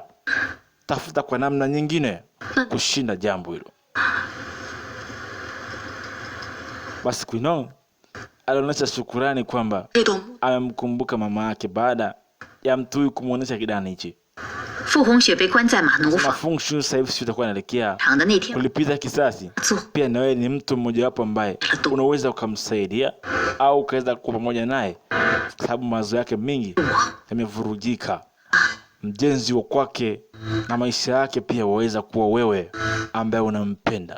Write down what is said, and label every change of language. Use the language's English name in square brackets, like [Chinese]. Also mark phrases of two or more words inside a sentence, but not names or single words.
[Swahili] Tafuta kwa namna nyingine kushinda jambo hilo. Basi Queen alionyesha shukrani kwamba amemkumbuka mama yake baada ya mtu huyu kumuonesha kidani hichi. [Chinese] Fu Hongxue 被关在马奴房。 [Swahili] Fu Hongxue sasa hivi utakuwa unaelekea kulipiza kisasi. Pia na wewe ni mtu mmoja wapo ambaye unaweza ukamsaidia au ukaweza kuwa pamoja naye sababu mawazo yake mingi yamevurujika. Mjenzi wa kwake na maisha yake pia waweza kuwa wewe ambaye unampenda.